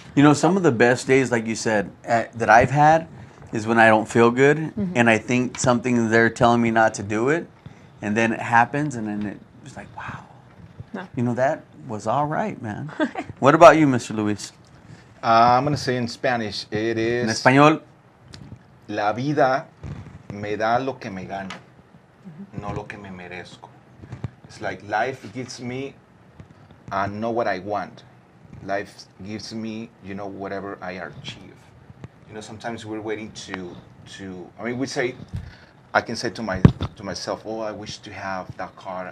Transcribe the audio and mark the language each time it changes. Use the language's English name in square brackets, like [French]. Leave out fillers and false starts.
[English] You know, some of the best days, like you said, that I've had is when I don't feel good, and I think something they're telling me not to do it, and then it happens, and then it's like, wow. No. You know, that was all right, man. What about you, Mr. Luis? I'm going to say in Spanish, it [Spanish] En [English] is, [Spanish] español. la vida me da lo que me gano, no lo que me merezco. [English] It's like life gives me, I know what I want. Life gives me, you know, whatever I achieve. You know, sometimes we're waiting to I mean, I can say to myself, oh, I wish to have that car.